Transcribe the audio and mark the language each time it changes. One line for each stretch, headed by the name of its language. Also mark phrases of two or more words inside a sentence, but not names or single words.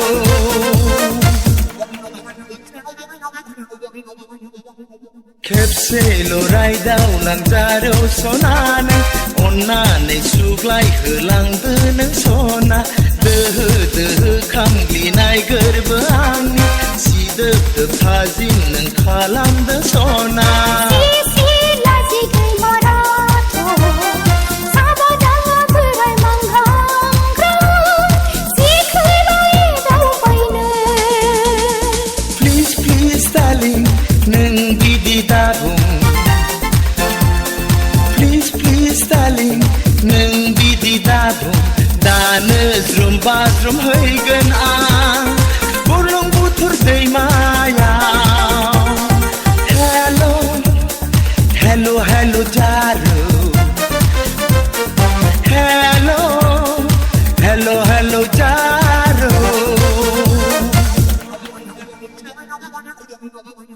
Bodo: खेबसेल' रायदावनांजारौ सनानो अननानै सुग्लाय होलांदो नों सना दोहो दोहो खामग्लिनाय गोरबो आंनि सिदोब थाजिम नों खालामदो सना
English: Please please darling
Bodo: नों बिदि दाबुं
English: Please please darling
Bodo: नों बिदि दाबुं दानो ज्रुम बाज्रुम हैगोन आं बुरलुंबुथुर दैमायाव
English: Hello hello hello
Bodo: Jaru
English: Hello hello hello
Bodo: Jaru